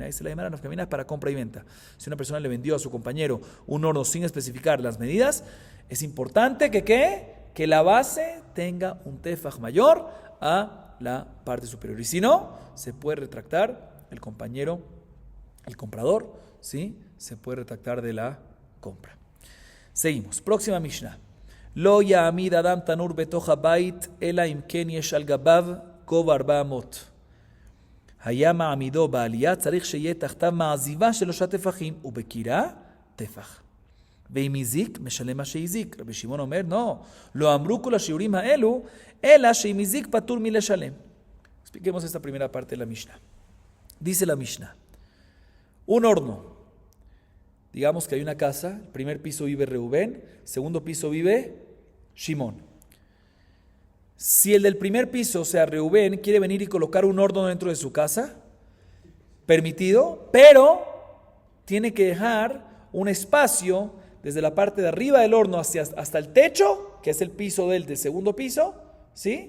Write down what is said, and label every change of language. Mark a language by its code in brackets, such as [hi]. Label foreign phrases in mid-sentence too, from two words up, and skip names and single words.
[es] Dice la Gemara, nafkamina es para compra y venta. Si una persona le vendió a su compañero un horno sin especificar las medidas, es importante que la base tenga un tefaj mayor a la parte superior. Y si no, se puede retractar el compañero, el comprador, ¿sí? Se puede retractar de la compra. Seguimos. Próxima Mishnah. [he] לא יעמיד אדם תנור בתוך הבית אלא אם כן יש על גביו גובה 400. היה מעמידו בעלייה, צריך שיהיה תחתיו מעזיבה של 3 טפחים, ובקירה, טפח. ואם הזיק, משלם מה שהזיק. רבי שמעון אומר, לא אמרו כל השיעורים האלו, אלא שאם הזיק פטור מלשלם. [es] Expliquemos esta primera parte de la Mishnah. Dice la Mishnah, un horno, Digamos que hay una casa, el primer piso vive Reubén, segundo piso vive Shimón. Si el del primer piso, o sea, Reubén, quiere venir y colocar un horno dentro de su casa, permitido, pero tiene que dejar un espacio desde la parte de arriba del horno hasta el techo, que es el piso del segundo piso, ¿sí?